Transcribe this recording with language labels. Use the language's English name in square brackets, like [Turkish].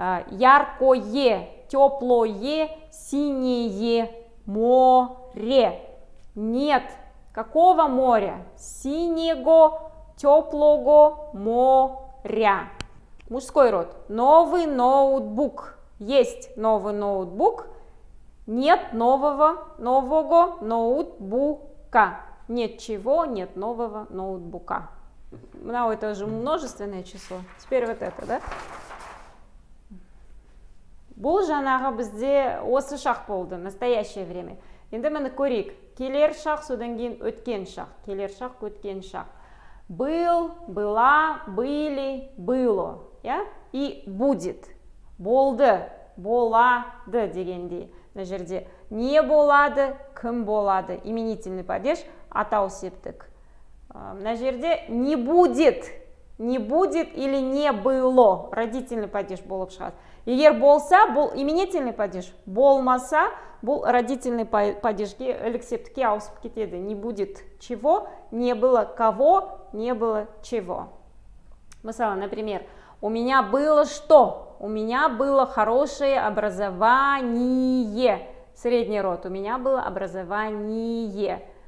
[Russian] Яркое, теплое, синее море. Нет. Какого моря? Синего, теплого моря. Мужской род. Новый ноутбук. Есть новый ноутбук. Нет нового ноутбука. Нет чего, нет нового ноутбука. Ну, это же множественное число. Теперь вот это, да? [Kazakh] Бұл жаңағы бізде осы шақ болды, [Russian] настоящее время. [Kazakh] Енді мені көрейік. Келер шақ, содан кейін өткен шақ. Келер шақ, өткен шақ. [Russian] Был, была, были, было. И будет. [Kazakh] Болды, болады дегендей. На жерде не болады, кім болады. Именительный падеж, атау септік. На жерде [Russian] не будет. Не будет или не было. [Kazakh] Родительный падеж болып шығады. Егер болса, бұл именительный падеж. Болмаса, бұл родительный падежге, элексептікке ауысып кетеді. [Russian] Не будет чего, не было кого, не было чего. Мысалы, например, у меня было что? У меня было хорошее образование. Средний род. У меня было образование.